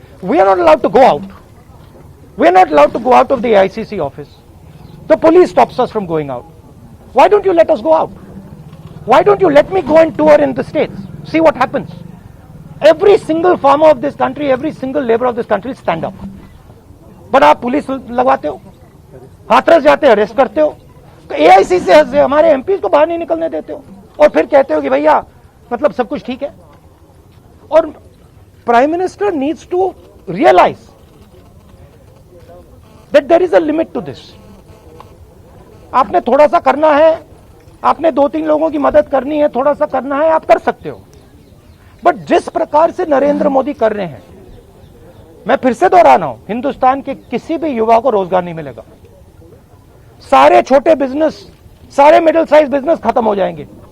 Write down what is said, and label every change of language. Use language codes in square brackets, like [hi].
[en] We are not allowed to go out. We are not allowed to go out of the AICC office. The police stops us from going out. Why don't you let us go out? Why don't you let me go and tour in the states? See what happens. Every single farmer of this country, every single labor of this country stand up. [hi] But आप police लगवाते हो, हाथरस जाते हो, arrest करते हो, AICC से हमारे MPs को बाहर नहीं निकलने देते हो, और फिर कहते हो कि भैया मतलब सब कुछ ठीक है. [en] और Prime Minister needs to realize that there is a limit to this. [hi] आपने थोड़ा सा करना है, आपने 2-3 लोगों की मदद करनी है, थोड़ा सा करना है, आप कर सकते हो. बट जिस प्रकार से नरेंद्र मोदी कर रहे हैं, मैं फिर से दोहरा रहा हूं, हिंदुस्तान के किसी भी युवा को रोजगार नहीं मिलेगा. सारे छोटे बिजनेस, सारे मिडिल साइज बिजनेस खत्म हो जाएंगे.